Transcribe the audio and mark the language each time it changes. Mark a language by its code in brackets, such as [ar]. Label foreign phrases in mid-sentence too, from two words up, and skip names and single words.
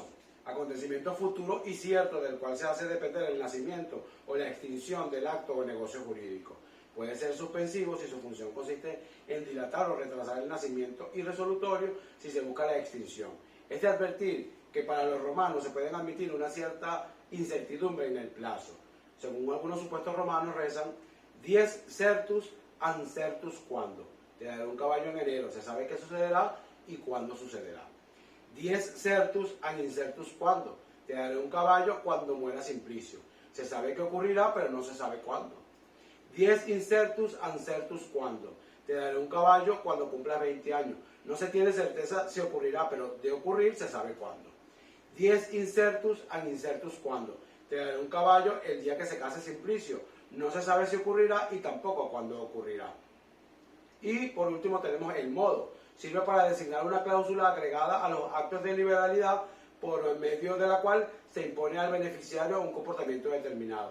[es] Acontecimiento futuro y cierto del cual se hace depender el nacimiento o la extinción del acto o negocio jurídico. Puede ser suspensivo si su función consiste en dilatar o retrasar el nacimiento, y resolutorio si se busca la extinción. Es de advertir que para los romanos se pueden admitir una cierta incertidumbre en el plazo. Según algunos supuestos romanos rezan: [la] dies certus an certus quando. [es] Te daré un caballo en enero, se sabe qué sucederá y cuándo sucederá. [la] Dies certus an incertus quando. [es] Te daré un caballo cuando muera Simplicio. Se sabe qué ocurrirá, pero no se sabe cuándo. [la] Dies incertus an certus quando. [es] Te daré un caballo cuando cumplas 20 años. No se tiene certeza si ocurrirá, pero de ocurrir se sabe cuándo. [la] Dies incertus an incertus quando. [es] Te daré un caballo el día que se case Simplicio. No se sabe si ocurrirá y tampoco cuándo ocurrirá. Y por último tenemos el modo. Sirve para designar una cláusula agregada a los actos de liberalidad por medio de la cual se impone al beneficiario un comportamiento determinado.